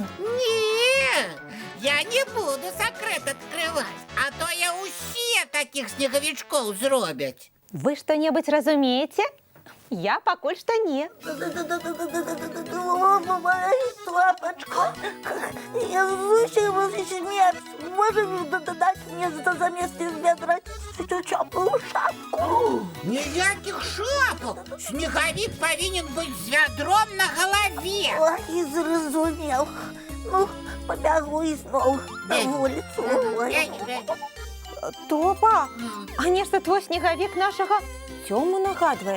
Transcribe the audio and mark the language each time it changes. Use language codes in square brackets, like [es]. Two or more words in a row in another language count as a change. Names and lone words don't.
[be] Не, я не буду сакрэт адкрываць, а то я ўсе такіх снегавічкоў зробяць. Вы што-небудзь разумееце? Я пакуль што не. Лапочка, я зусім змерз. [ru] Можешь дать мне замест ведра теплую шапку? [be] Ніякіх шапок! Снегавік павінен быць з вядром на галаве. Ой, зразумел. Ну, побягу ізноў на вуліцу. Топа, а нешта твой снегавік нашага Цёму нагадвае.